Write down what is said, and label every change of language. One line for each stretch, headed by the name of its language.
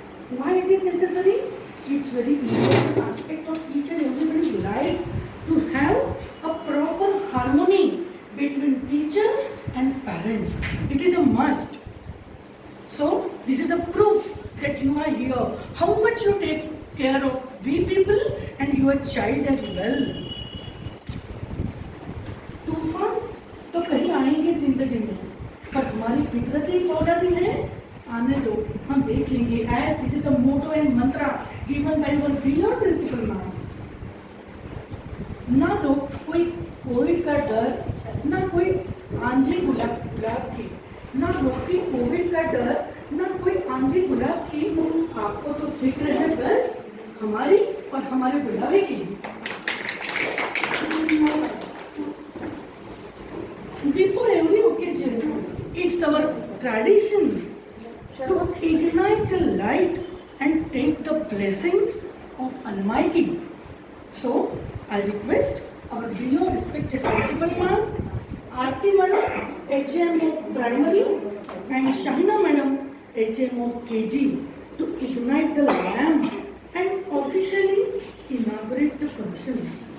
English: Why it is necessary? It's very important aspect of each and everybody's life to have a proper harmony between teachers and parents. It is a must. So this is a proof that you are here. How much you take care of we people and your child as well.
Hindi: तूफान तो कहीं आएंगे जिंदगी में, पर हमारी फितरती फौलादी है, आने दो, हम देख लेंगे.
English: As this is the motto and mantra given by our beloved principal ma'am.
Hindi: ना तो कोई कोविड का डर, ना कोई आंधी गुलाब की, ना कोई कोविड का डर, ना कोई आंधी गुलाब की. आपको तो फिक्र है बस हमारी और हमारे बुढ़ावे की.
English: Before every occasion, it's our tradition to ignite the light and take the blessings of Almighty. So, I request our below respected principal ma'am, Aarti madam, HM of primary, and Shahina madam, HM of KG, to ignite the lamp and officially inaugurate the function.